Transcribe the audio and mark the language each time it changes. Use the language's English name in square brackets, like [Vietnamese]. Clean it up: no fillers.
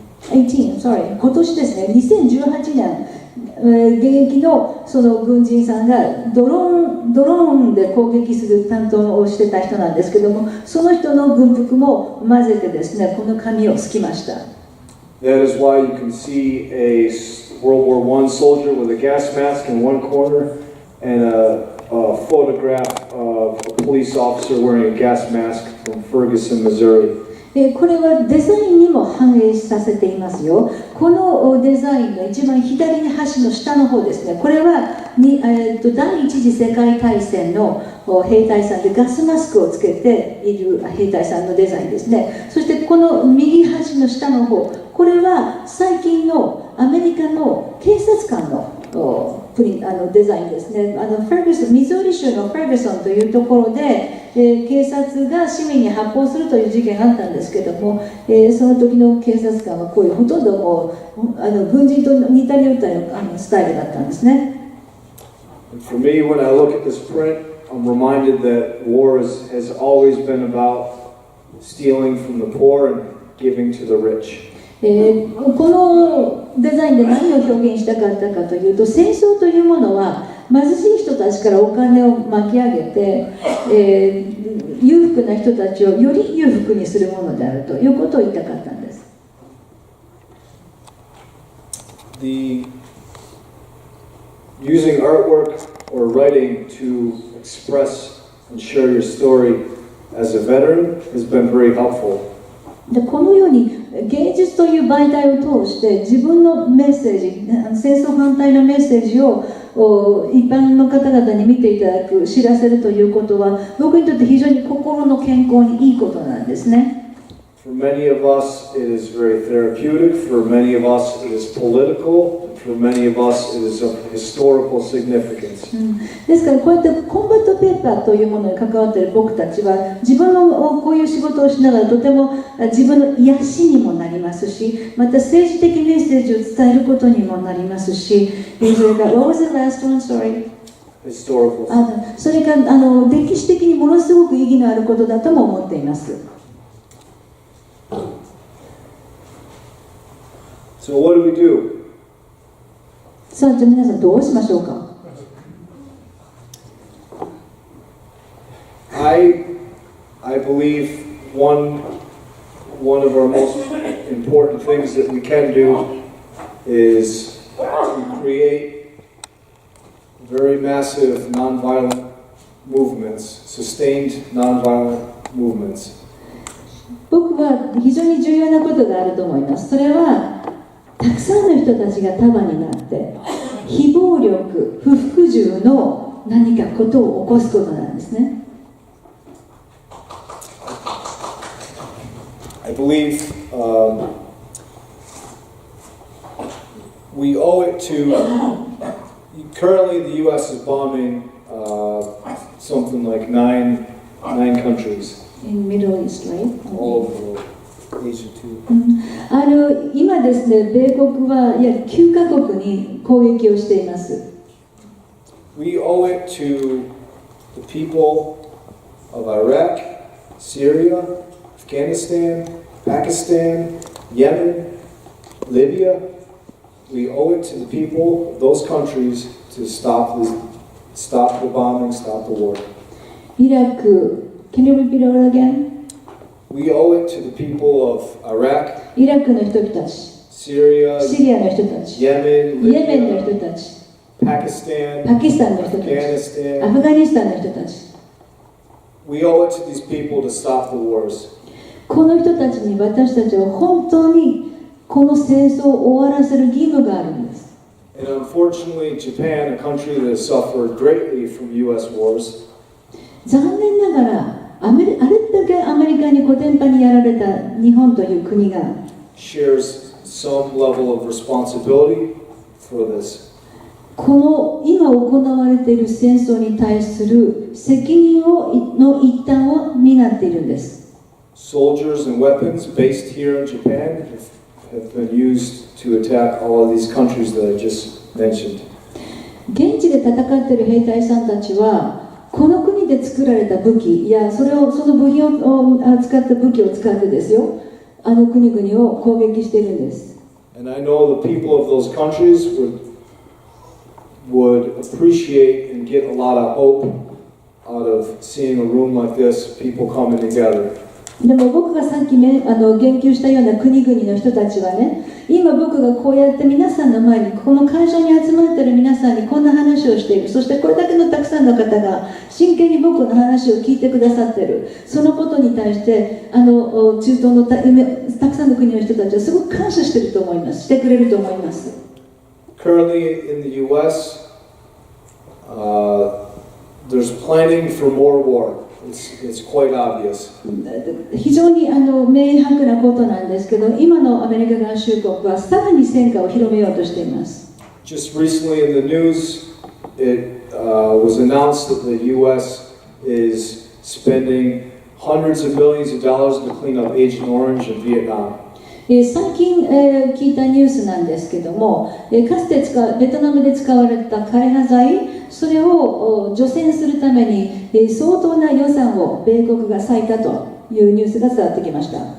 [Japanese] 18, [English] sorry, [Japanese] 今年ですね、2018年、現役のその軍人さんがドローンで攻撃する担当をしてた人なんですけども、その人の軍服も混ぜてですね、この紙をすきました。 [English] That is why you can see a World War I soldier with a gas mask in one corner and a photograph of a police officer wearing a gas mask from Ferguson, Missouri. [Japanese] これはデザインにも反映させていますよ。このデザインの一番左に端の下の方ですね、これは第一次世界大戦の兵隊さんでガスマスクをつけている兵隊さんのデザインですね。そしてこの右端の下の方、これは最近のアメリカの警察官のデザインですね。ミズーリ州のフェルグソンというところで、警察が市民に発砲するという事件があったんですけども、その時の警察官はこういうほとんどもう軍人と似たり寄ったスタイルだったんですね。 [English] For me, when I look at this print, I'm reminded that war has always been about stealing from the poor and giving to the rich. [Japanese] このデザインで何を表現したかったかというと、戦争というものは貧しい人たちからお金を巻き上げて、裕福な人たちをより裕福にするものであるということを言いたかったんです。 [English] Using artwork or writing to express and share your story as a veteran has been very helpful. [Japanese] でこのように芸術という媒体を通して自分のメッセージ、戦争反対のメッセージを一般の方々に見ていただく、知らせるということは僕にとって非常に心の健康にいいことなんですね。 [English] For many of us, it is very therapeutic. For many of us, it is political. For many of us, it is of historical significance. [Japanese] ですからこうやってコンバットペーパーというものに関わっている僕たちは自分のこういう仕事をしながらとても自分の癒しにもなりますし、また政治的メッセージを伝えることにもなりますし、それから [English] What was the last one? Sorry. Historical. [Japanese] それから歴史的にものすごく意義のあることだとも思っています。 [English] So what do we do? [Japanese] さあ、じゃあ皆さんどうしましょうか。 [English] I believe one of our most important things that we can do is to create very massive nonviolent movements, sustained nonviolent movements. [Japanese] 僕は非常に重要なことがあると思います。それはたくさんの人たちが束になって非暴力、不服従の何かことを起こすことなんですね。 [English] I believe we owe it to, currently the U.S. is bombing something like nine countries. In Middle East, right? All over the world. Asia too. [Japanese] 今ですね、米国は約9カ国に攻撃をしています。 [English] We owe it to the people of Iraq, Syria, Afghanistan, Pakistan, Yemen, Libya. We owe it to the people of those countries to stop the bombing, stop the war. イラク Can you repeat it again? We owe it to the people of Iraq, [Japanese] イラクの人たち、 [English] Syria, [Japanese] シリアの人たち、 [English] Yemen, [Japanese] イエメンの [English] Libya, [Japanese] 人たち、 [English] Pakistan, [Japanese] パキスタンの人たち、ア [English] Afghanistan. [Japanese] フガニスタンの人たち。 [English] We owe it to these people to stop the wars. [Japanese] この人たちに私たちは本当にこの戦争を終わらせる義務があるんです。 [English] And unfortunately, Japan, a country that has suffered greatly from U.S. wars, [Japanese] 残念ながらあれだけアメリカにコテンパにやられた日本という国が [English] shares some level of responsibility for this. [Japanese] この今行われている戦争に対する責任の一端を担っているんです。 [English] Soldiers and weapons based here in Japan have been used to attack all of these countries that I just mentioned. [Japanese] 現地で戦っている兵隊さんたちはこの国で作られた武器やその部品を使った武器を使ってですよ、あの国々を攻撃しているんです。 [English] And I know the people of those countries would appreciate and get a lot of hope out of seeing a room like this, people coming together. [Japanese] でも僕がさっき言及したような国々の人たちはね、今僕がこうやって皆さんの前にこの会場に集まっている皆さんにこんな話をしている、そしてこれだけのたくさんの方が真剣に僕の話を聞いてくださっている、そのことに対して中東のたくさんの国の人たちはすごく感謝していると思います、してくれると思います。 [English] Currently in the U.S., there's planning for more war. It's quite obvious. [Japanese] 非常に明白なことなんですけど、今のアメリカ合衆国はさらに戦果を広めようとしています。 [English] Just recently in the news, it was announced that the U.S. is spending hundreds of millions of dollars to clean up Agent Orange in Vietnam. [Japanese] 最近、聞いたニュースなんですけども、かつてベトナムで使われた枯葉剤、それを除染するために、相当な予算を米国が割いたというニュースが伝わってきました。